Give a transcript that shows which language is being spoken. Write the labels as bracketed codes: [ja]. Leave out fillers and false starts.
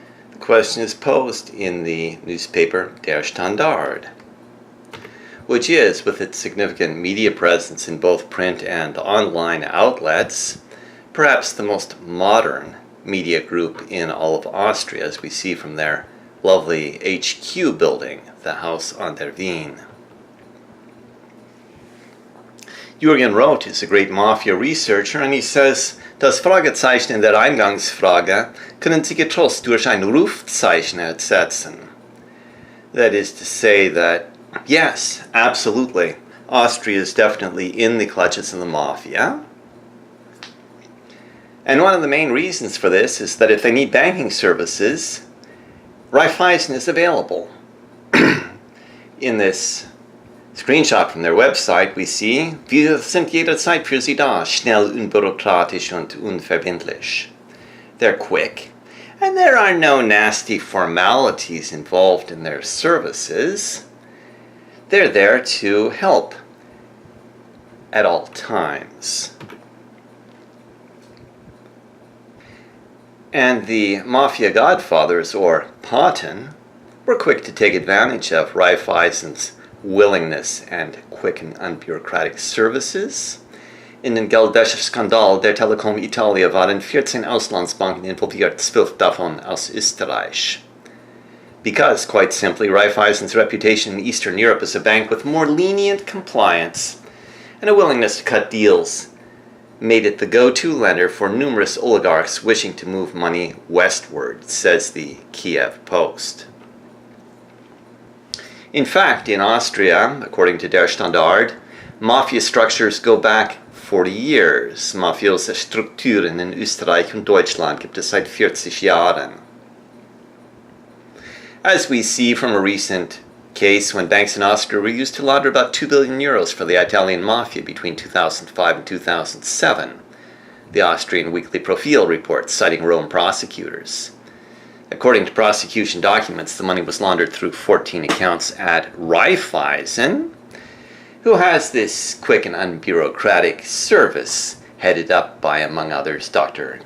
[en] The question is posed in the newspaper Der Standard, which is, with its significant media presence in both print and online outlets, perhaps the most modern media group in all of Austria, as we see from their lovely HQ building, the Haus an der Wien. Jürgen Roth is a great Mafia researcher, and he says, [de] das Fragezeichen in der Eingangsfrage können Sie getrost durch ein Rufzeichen ersetzen. [en] That is to say that, yes, absolutely, Austria is definitely in the clutches of the Mafia. And one of the main reasons for this is that if they need banking services, Raiffeisen is available. In this screenshot from their website, we see, [de] wir sind jederzeit für Sie da, schnell, unbürokratisch und unverbindlich. [en] They're quick, and there are no nasty formalities involved in their services. They're there to help at all times. And the Mafia godfathers, or Paten, were quick to take advantage of Raiffeisen's willingness and quick and unbureaucratic services. [de] In den Geldwäsche-Skandal der Telekom Italia waren 14 Auslandsbanken involviert, 12 davon aus Österreich. [en] Because, quite simply, Raiffeisen's reputation in Eastern Europe as a bank with more lenient compliance and a willingness to cut deals made it the go-to lender for numerous oligarchs wishing to move money westward, says the Kiev Post. In fact, in Austria, according to Der Standard, Mafia structures go back 40 years. [de] Mafiose Strukturen in Österreich und Deutschland gibt es seit 40 Jahren. [en] As we see from a recent case when banks in Austria were used to launder about 2 billion euros for the Italian Mafia between 2005 and 2007, the Austrian Weekly Profil reports, citing Rome prosecutors. According to prosecution documents, the money was laundered through 14 accounts at Raiffeisen, who has this quick and unbureaucratic service headed up by, among others, Dr.